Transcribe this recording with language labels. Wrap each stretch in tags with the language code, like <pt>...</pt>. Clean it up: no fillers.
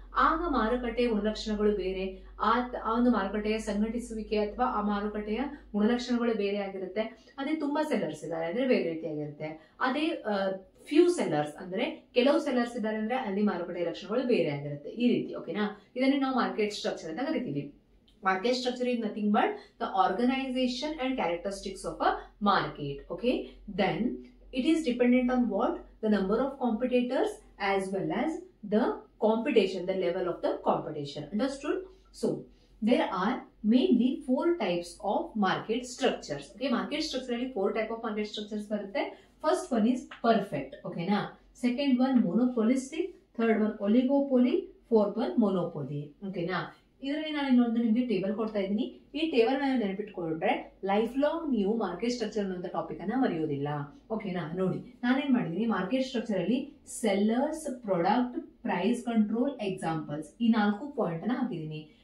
<kn>ಆಗ ಮಾರುಕಟ್ಟೆಯ ಗುಣಲಕ್ಷಣಗಳು ಬೇರೆ, ಆ ಒಂದು ಮಾರುಕಟ್ಟೆಯ ಸಂಘಟಿಸುವಿಕೆ ಅಥವಾ ಆ ಮಾರುಕಟ್ಟೆಯ ಗುಣಲಕ್ಷಣಗಳು ಬೇರೆ ಆಗಿರುತ್ತೆ. ಅದೇ ತುಂಬಾ ಸೆಲ್ಲರ್ಸ್ ಇದ್ದಾರೆ ಅಂದ್ರೆ ಬೇರೆ ರೀತಿಯಾಗಿರುತ್ತೆ. ಅದೇ ಫ್ಯೂ ಸೆಲ್ಲರ್ಸ್ ಅಂದ್ರೆ ಕೆಲವು ಸೆಲ್ಲರ್ಸ್ ಇದ್ದಾರೆ ಅಂದ್ರೆ ಅಲ್ಲಿ ಮಾರುಕಟ್ಟೆಯ ಲಕ್ಷಣಗಳು ಬೇರೆ ಆಗಿರುತ್ತೆ. ಈ ರೀತಿ, ಓಕೆನಾ? ಇದನ್ನೇ ನಾವು ಮಾರ್ಕೆಟ್ ಸ್ಟ್ರಕ್ಚರ್ ಅಂತ ಕರಿತೀವಿ.</kn> <en>Market structure is nothing but the organization and characteristics of a market. Okay, then it is dependent on what? The number of competitors as well as the competition, the level of the competition. Understood? So there are mainly 4 types of market structures. Okay, market structure ಅಲ್ಲಿ 4 type of market structures ಬರುತ್ತೆ. First one is perfect. Okay na? Second one monopolistic, third one oligopoly, fourth one monopoly. Okay na?</en> <kn>ಇದರಲ್ಲಿ ನಾನು ಇನ್ನೊಂದು ನಿಮಗೆ table ಕೊಡ್ತಾ ಇದ್ದೀನಿ. ಈ table ನಾನು ನೆನಪಿಟ್ಕೊಂಡ್ರೆ ಲೈಫ್ ಲಾಂಗ್ ನೀವು ಮಾರ್ಕೆಟ್ ಸ್ಟ್ರಕ್ಚರ್ ಅನ್ನುವಂಥ ಟಾಪಿಕ್ ಅನ್ನ ಮರೆಯೋದಿಲ್ಲ. ಓಕೆನಾ? ನೋಡಿ, ನಾನೇನ್ ಮಾಡಿದೀನಿ, ಮಾರ್ಕೆಟ್ ಸ್ಟ್ರಕ್ಚರ್ ಅಲ್ಲಿ sellers, product, price control, examples, ಈ 4 ಪಾಯಿಂಟ್ ಅನ್ನ ಹಾಕಿದೀನಿ.</kn>